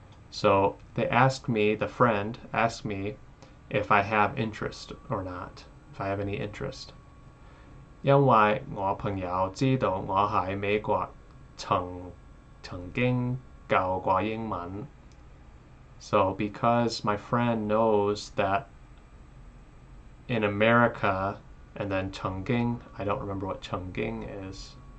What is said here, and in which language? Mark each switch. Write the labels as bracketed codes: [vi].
[en] So they asked me, the friend asked me if I have interest or not, if I have any interest. [yue] 因為我朋友知道我喺美國曾經教過英文。 [en] So because my friend knows that in America, and then 曾經, I don't remember what 曾經 is.